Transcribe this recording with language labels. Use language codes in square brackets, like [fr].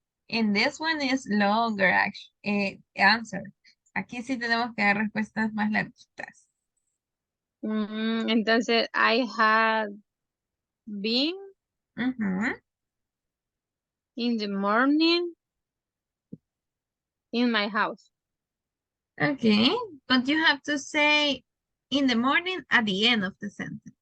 [en] And this one is longer answer. [es] Aquí sí tenemos que dar respuestas más largas. [en] Entonces, I had been in the morning in my house. Okay, but you have to say in the morning at the end of the sentence.